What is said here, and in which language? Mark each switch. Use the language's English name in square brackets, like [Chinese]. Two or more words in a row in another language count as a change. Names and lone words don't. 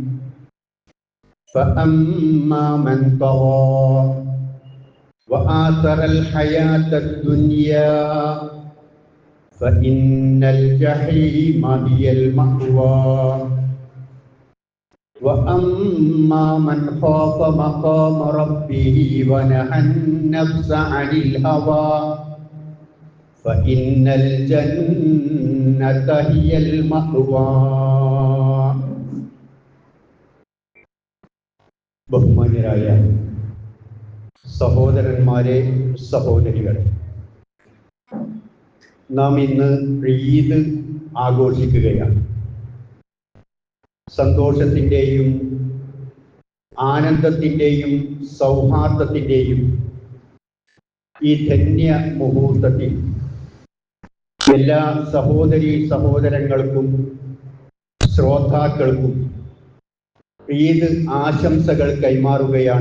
[Arabic] فأما من طغى وآثر الحياة الدنيا فإن الجحيم هي المأوى وأما من خاف مقام ربه ونهى النفس عن الهوى فإن الجنة هي المأوى. [Malayalam] ബഹുമാന്യരായ സഹോദരന്മാരെ, സഹോദരികളെ, നാം ഇന്ന് ഈദ് ആഘോഷിക്കുകയാണ്. സന്തോഷത്തിൻ്റെയും ആനന്ദത്തിൻ്റെയും സൗഹാർദ്ദത്തിൻ്റെയും ഈ ധന്യ മുഹൂർത്തത്തിൽ എല്ലാ സഹോദരീ സഹോദരങ്ങൾക്കും ശ്രോതാക്കൾക്കും ഈദ് ആശംസകൾ കൈമാറുകയാണ്.